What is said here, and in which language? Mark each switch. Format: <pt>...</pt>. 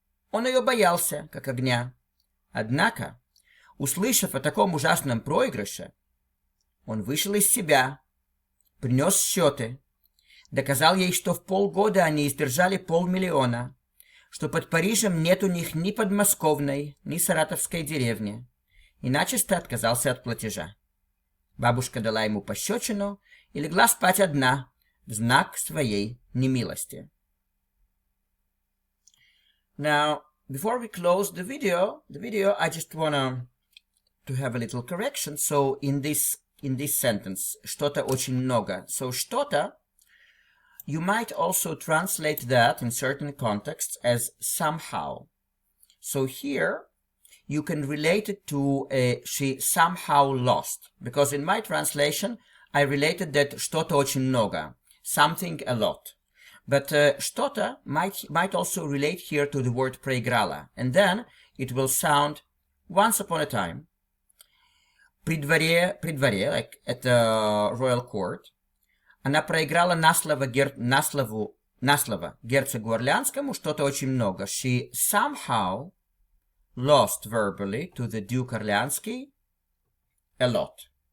<ru>Он ее боялся, как огня. Однако, услышав о таком ужасном проигрыше, он вышел из себя, принес счеты, доказал ей, что в полгода они издержали 500 000, что под Парижем нет у них ни подмосковной, ни саратовской деревни, и начисто отказался от платежа. Бабушка дала ему пощечину и легла спать одна в знак своей немилости.</ru> <en>Now, before we close the video, I just wanna to have a little correction. So in this sentence,</en> <ru>что-то очень много.</ru> <en>So что-то, you might also translate that in certain contexts as somehow. So here, you can relate it to she somehow lost. Because in my translation, I related that</en> <ru>что-то очень много,</ru> <en>something a lot. But что-то might also relate here to the word проиграла. And then it will sound once upon a time.</en> <ru>При дворе,</ru> <en>like at the royal court,</en> <ru>она проиграла на слово герцогу Орлеанскому что-то очень много.</ru> <en>She somehow lost verbally to the Duke Orleansky a lot.</en>